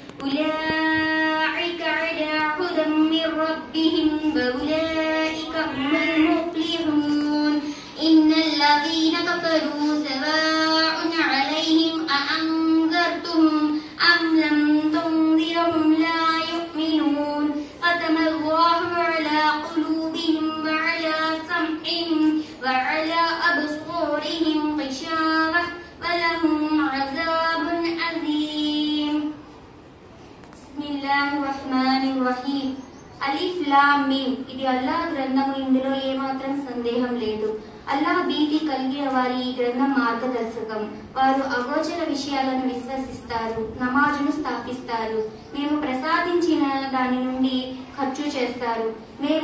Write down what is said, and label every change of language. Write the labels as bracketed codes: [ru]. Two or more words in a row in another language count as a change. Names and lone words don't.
[ar] أولئك على هدى من ربهم وأولئك هم المفلحون إن الذين كفروا سواء عليهم أأنذرتهم أم لم تنذرهم لا يؤمنون ختم الله على قلوبهم وعلى سمعهم وعلى أبصارهم غشاوة ولهم عذاب عظيم بسم الله الرحمن الرحيم ألف لام ميم [te] ఇది అల్లాహ్ గ్రంథము ఇందులో ఏమాత్రం సందేహం లేదు అల్లాహ్ భీతి కలిగిన వారి ఈ గ్రంథం మార్గదర్శకం వారు అగోచర విషయాలను విశ్వసిస్తారు నమాజును స్థాపిస్తారు మేము ప్రసాదించిన దాని నుండి ఖర్చు చేస్తారు మేము